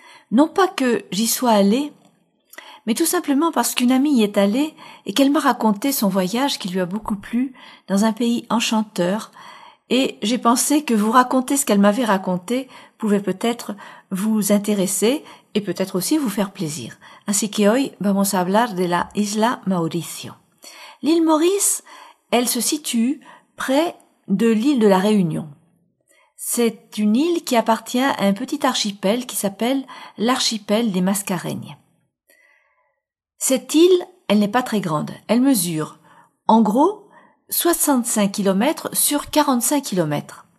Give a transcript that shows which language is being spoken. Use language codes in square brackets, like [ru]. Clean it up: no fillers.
[fr] Non pas que j'y sois allée, mais tout simplement parce qu'une amie y est allée et qu'elle m'a raconté son voyage qui lui a beaucoup plu dans un pays enchanteur, et j'ai pensé que vous raconter ce qu'elle m'avait raconté pouvait peut-être vous intéresser et peut-être aussi vous faire plaisir. [es] Así que hoy vamos a hablar de la Isla Mauricio. [fr] L'île Maurice, elle se situe près de l'île de la Réunion. C'est une île qui appartient à un petit archipel qui s'appelle l'archipel des Mascareignes. Cette île, elle n'est pas très grande. Elle mesure, en gros, 65 km sur 45 km.